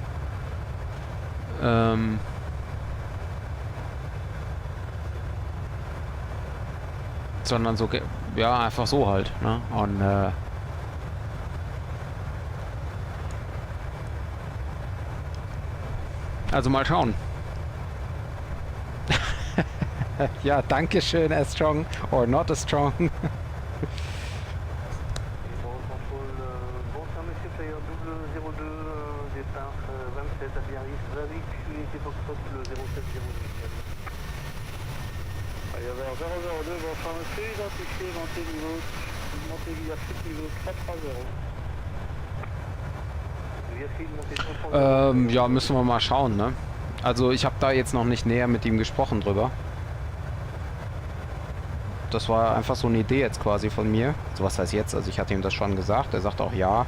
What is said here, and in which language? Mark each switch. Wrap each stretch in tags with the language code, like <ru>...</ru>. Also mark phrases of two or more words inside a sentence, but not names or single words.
<de>Sondern so, ja, einfach so halt, ne? Und also mal schauen. Ja, danke schön,</de> <en>as strong or not as strong.</en> <fr>Bon contrôle, bonsoir monsieur, player double 02, départ 27 à Biarritz, Vavic, unité Foxtrot, le 0708. Allez, vers 002, bonsoir monsieur, identifié, montée via suite niveau 330.</fr> <de>Ja, müssen wir mal schauen, ne? Also ich habe da jetzt noch nicht näher mit ihm gesprochen drüber. Das war einfach so eine Idee jetzt quasi von mir. So, was heißt jetzt? Also ich hatte ihm das schon gesagt. Er sagt auch ja.</de>